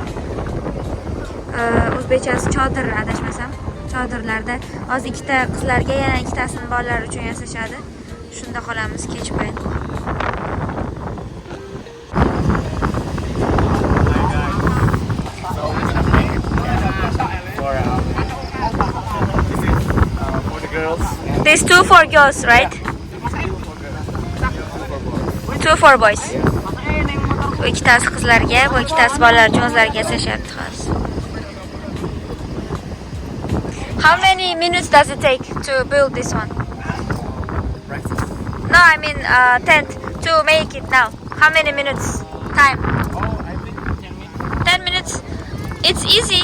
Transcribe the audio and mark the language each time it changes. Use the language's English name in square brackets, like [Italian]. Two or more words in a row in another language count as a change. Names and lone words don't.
[Uzbek] O'zbekchasi chodir adashmasam. Chodirlarda hozir ikkita qizlarga, yana ikkitasini bolalar uchun yasashadi. Shunda qolamiz kech payin. [English] There's 2 for girls, right? 2 for boys. [Uzbek] Bu ikkitasi qizlarga, bu ikkitasi bolalar uchun o'zlariga yasashyapti hozir. [English] How many minutes does it take to build this one? No, I mean tent to make it now. How many minutes time? Oh, I think 10 minutes. 10 minutes. It's easy.